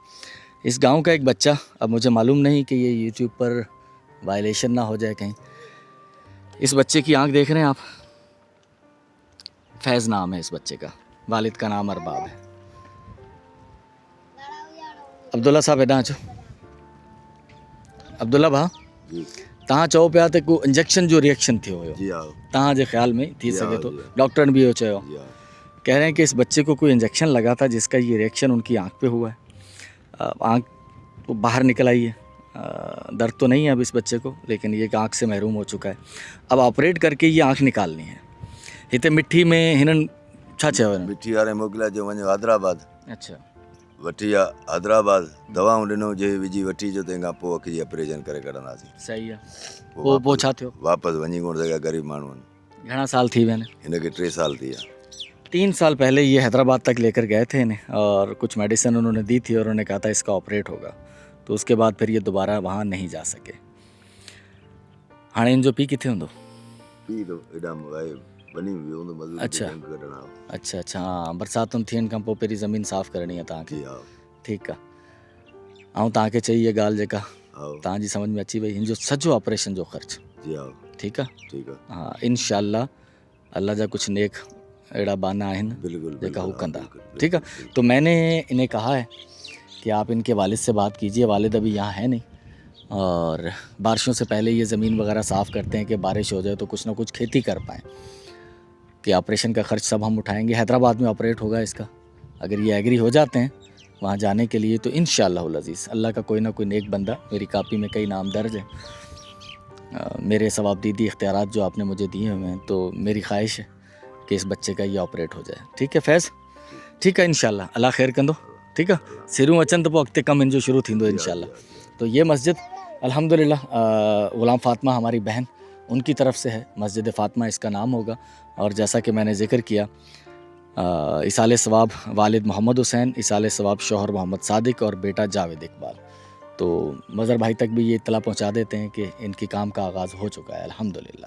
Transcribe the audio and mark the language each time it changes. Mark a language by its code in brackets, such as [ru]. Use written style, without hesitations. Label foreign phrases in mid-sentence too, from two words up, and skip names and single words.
[ur] اس گاؤں کا ایک بچہ، اب مجھے معلوم نہیں کہ یہ یوٹیوب پر وائلیشن نہ ہو جائے کہیں، اس بچے کی آنکھ دیکھ رہے ہیں آپ، فیض نام ہے اس بچے کا، والد کا نام ارباب ہے. [sd] अब्दुल्ला साहब एदा चो, अब्दुल्ला भा तव्हां चओ पिया त को इंजेक्शन जो रिएक्शन थियो हुयो, तव्हां जे ख़्याल में थी सके तो, डॉक्टर ने भी इहो चयो, [ur] کہہ رہے ہیں کہ اس بچے کو کوئی انجیکشن لگا تھا جس کا یہ ری ایکشن ان کی آنکھ پہ ہوا ہے. آنکھ تو باہر نکل آئی ہے، درد تو نہیں ہے اب اس بچے کو، لیکن یہ آنکھ سے محروم ہو چکا ہے. اب آپریٹ کر کے یہ آنکھ نکالنی ہے. [sd] हिते मिठी में हिननि छा चयो हिननि? मिठी वारे मोकिलिया जो वञो हैदराबाद। अच्छा, वठी विया हैदराबाद, दवाऊं ॾिनो जे विझी वठी जो, तंहिंखां पोइ अखि जी ऑपरेशन करे कढंदासीं। सही आहे। पोइ छा थियो? वापसि वञी कोन सघिया ग़रीब माण्हू आहिनि। घणा साल थी विया आहिनि? हिनखे 3 साल थी विया। [ur] 3 سال پہلے یہ حیدرآباد تک لے کر گئے تھے انہیں اور کچھ میڈیسن انہوں نے دی تھی اور انہوں نے کہا تھا اس کا آپریٹ ہوگا. تو اس کے بعد پھر یہ دوبارہ وہاں نہیں جا سکے. [sd] हाणे इन जो पी किथे हूंदो? पी तो एॾा वञी वियो हूंदो मज़दूर अच्छा। बैंक कढणा। अच्छा अच्छा, हाँ, बरसातुनि थियण खां पोइ पहिरीं ज़मीन साफ़ करणी आहे तव्हांखे। जी हा। ठीकु आहे। ऐं तव्हांखे चई इहा ॻाल्हि जेका हा तव्हांजी सम्झ में अची वई, हिन जो सॼो ऑपरेशन जो ख़र्चु, जी हा। ठीकु आहे? ठीकु आहे। हाँ, इंशाअल्लाह अल्लाह जा कुछ नेक अहिड़ा बाना आहिनि बिल्कुलु जेका हू कंदा। बिल्कुलु, [ur] ٹھیک ہے، تو میں نے انہیں کہا ہے کہ آپ ان کے والد سے بات کیجیے. والد ابھی یہاں ہے نہیں اور بارشوں سے پہلے یہ زمین وغیرہ صاف کرتے ہیں کہ بارش ہو جائے تو کچھ نہ کچھ کھیتی کر پائیں، کہ آپریشن کا خرچ سب ہم اٹھائیں گے. حیدرآباد میں آپریٹ ہوگا اس کا۔ اگر یہ ایگری ہو جاتے ہیں وہاں جانے کے لیے تو [ar] إن شاء الله العزيز [ur] اللہ کا کوئی نہ کوئی نیک بندہ، میری کاپی میں کئی نام درج ہے، میرے صوابدیدی اختیارات جو آپ نے مجھے دیے ہوئے ہیں، تو میری خواہش ہے کہ اس بچے کا یہ آپریٹ ہو جائے. ٹھیک ہے فیض? [sd] ठीक है, इंशाअल्लाह अल्लाह खैर कंदो। [ur] ٹھیک ہے, [sd] सिरूं अचनि तो पोइ अॻिते कमु हिन जो शुरू थींदो इंशाअल्लाह। [ur] تو یہ مسجد الحمدللہ غلام فاطمہ ہماری بہن، ان کی طرف سے ہے. مسجد فاطمہ اس کا نام ہوگا۔ اور جیسا کہ میں نے ذکر کیا، ایصال ثواب والد محمد حسین، ایصال ثواب شوہر محمد صادق اور بیٹا جاوید اقبال. تو مظہر بھائی تک بھی یہ اطلاع پہنچا دیتے ہیں کہ ان کی کام کا آغاز ہو چکا ہے الحمدللہ.